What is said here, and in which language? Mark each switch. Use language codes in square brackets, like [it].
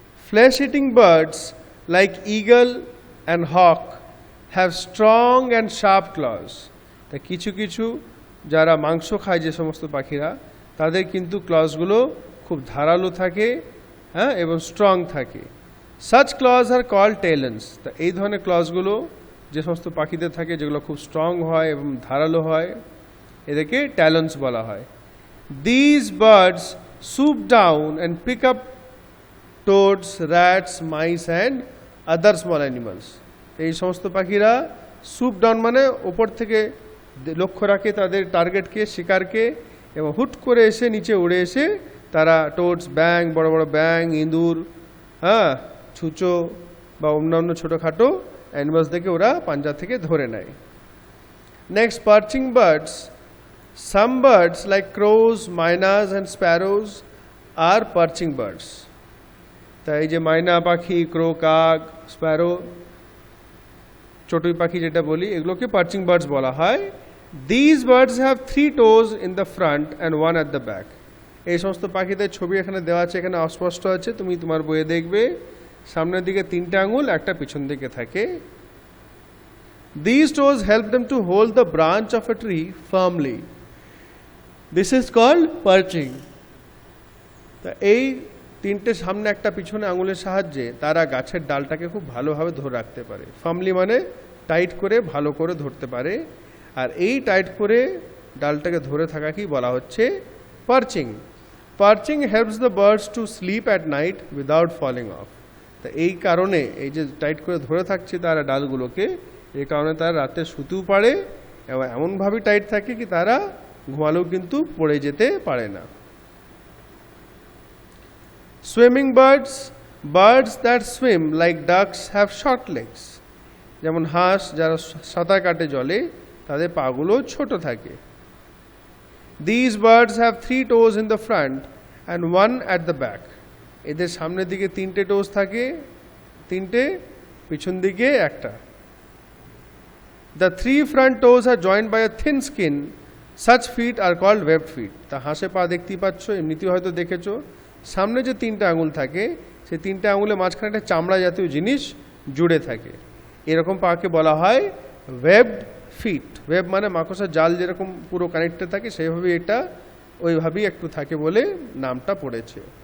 [en] Flesh-eating birds like eagle and hawk have strong and sharp claws. [bn] তা কিছু কিছু যারা মাংস খায় যে সমস্ত পাখিরা তাদের কিন্তু ক্লজগুলো খুব ধারালো থাকে, হ্যাঁ, এবং স্ট্রং থাকে। [en] Such claws are called talons. [bn] তা এই ধরনের ক্লজগুলো যে সমস্ত পাখিদের থাকে যেগুলো খুব স্ট্রং হয় এবং ধারালো হয় এদেরকে ট্যালন্স বলা হয়। [en] These birds swoop down and pick up toads, rats, mice and other small animals. [bn] এই সমস্ত পাখিরা সুপ ডাউন মানে ওপর থেকে লক্ষ্য রাখে তাদের টার্গেটকে, শিকারকে, এবং হুট করে এসে নিচে উড়ে এসে তারা টোডস, ব্যাং, বড় বড় ব্যাং, ইঁদুর, হ্যাঁ, ছুঁচো বা অন্যান্য ছোটোখাটো অ্যানিমালসদেরকে ওরা পাঞ্জা থেকে ধরে নেয়। [en] Next, perching birds. Some birds like crows, mynas and sparrows are perching birds. [bn] তাই এই যে মাইনা পাখি, ক্রো, কাক, স্প্যারো, চটুই পাখি যেটা বলি, এগুলোকে পার্চিং বার্ডস বলা হয়। [en] This birds have 3 toes in the front and 1 at the back. [bn] এই সমস্ত পাখিদের ছবি এখানে দেওয়া আছে, এখানে অস্পষ্ট আছে, তুমি তোমার বইয়ে দেখবে। সামনের দিকে 3টে আঙুল, একটা পিছন দিকে থাকে। [en] These toes help them to hold the branch of a tree firmly. This is called perching. [bn] তা এই 3টে সামনে একটা পিছনে আঙুলের সাহায্যে তারা গাছের ডালটাকে খুব ভালোভাবে ধরে রাখতে পারে। ফার্মলি মানে টাইট করে ভালো করে ধরতে পারে, আর এই টাইট করে ডালটাকে ধরে থাকাকেই বলা হচ্ছে perching. [en] Perching helps the birds to sleep at night without falling off. [bn] তা এই কারণে এই যে টাইট করে ধরে থাকছে তারা ডালগুলোকে, এই কারণে তারা রাতে শুতেও পারে এবং এমনভাবে টাইট থাকে কি তারা ঘুমালেও কিন্তু পড়ে যেতে পারে না। [en] Swimming birds, birds that swim like ducks have short legs. [bn] যেমন হাঁস যারা সাঁতার কাটে জলে তাদের পাগুলো ছোট থাকে। [en] This birds have 3 toes in the front and 1 at the back. [bn] এদের সামনের দিকে 3টে টোজ থাকে, 3টে, পিছন দিকে একটা। [en] The 3 front toes are joined by a thin skin. Such feet are called webbed feet. [bn] তা হাঁসে পা দেখতেই পাচ্ছ, এমনিতেও হয়তো দেখেছো, সামনে যে 3টে আঙুল থাকে সেই 3টে আঙুলের মাঝখানে একটা চামড়া জাতীয় জিনিস জুড়ে থাকে। এরকম পাকে বলা হয় ওয়েবড ফিট। ওয়েব মানে মাকড়সার জাল যেরকম পুরো কানেক্টেড থাকে সেইভাবেই এটা ওইভাবেই একটু থাকে বলে নামটা পড়েছে।